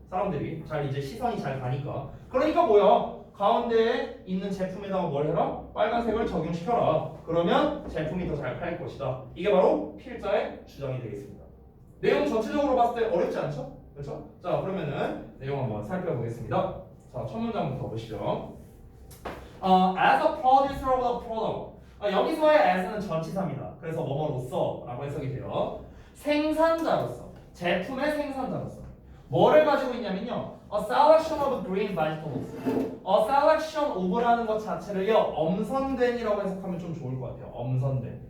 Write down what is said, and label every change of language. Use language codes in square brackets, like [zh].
[ko] 사람들이 잘 이제 시선이 잘 가니까. 그러니까 뭐야? 가운데에 있는 제품에다가 뭘 해라? 빨간색을 적용시켜라. 그러면 제품이 더 잘 팔릴 것이다. 이게 바로 필자의 주장이 되겠습니다. 내용 전체적으로 봤을 때 어렵지 않죠? 그렇죠? 자, 그러면은 내용 한번 살펴보겠습니다. 자, 첫 문장부터 보시죠. [en] As a producer of the product. [ko] 여기서의 as는 전치사입니다. 그래서 뭐뭐로서 라고 해석이 돼요. 생산자로서, 제품의 생산자로서 뭐를 가지고 있냐면요, [en] a selection of green vegetables. [ko] a selection of라는 것 자체를요, 엄선된이라고 해석하면 좀 좋을 것 같아요. 엄선된.